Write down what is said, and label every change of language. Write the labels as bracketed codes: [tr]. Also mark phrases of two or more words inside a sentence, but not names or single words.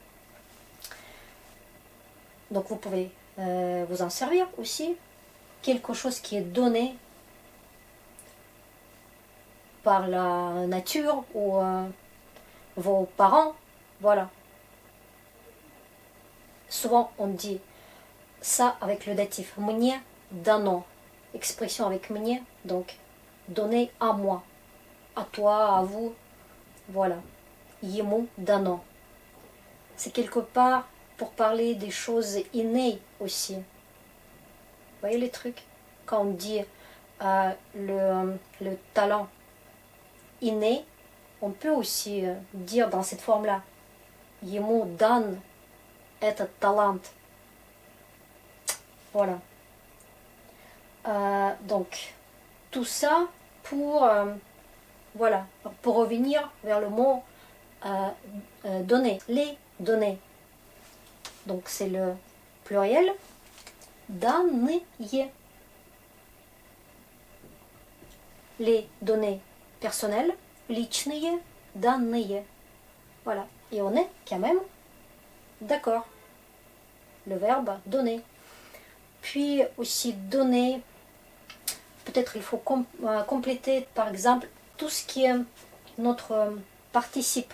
[fr] Donc vous pouvez vous en servir aussi. Quelque chose qui est donné par la nature ou vos parents, voilà. Souvent on dit ça avec le datif. [ru] Мне дано. [fr] Expression avec мне, donc donner à moi, à toi, à vous, voilà. [ru] Ему дано. [fr] C'est quelque part pour parler des choses innées aussi. Vous voyez les trucs? Quand on dit le talent inné, on peut aussi dire dans cette forme-là. [ru] Ему дан этот талант. [fr] Voilà. Donc, tout ça pour, voilà, pour revenir vers le mot donner, les données. Donc, c'est le pluriel, данные. Les données personnelles, [ru] личные данные. [fr] Voilà. Et on est quand même d'accord. Le verbe donner. Puis aussi donner, peut-être il faut compléter par exemple tout ce qui est notre participe.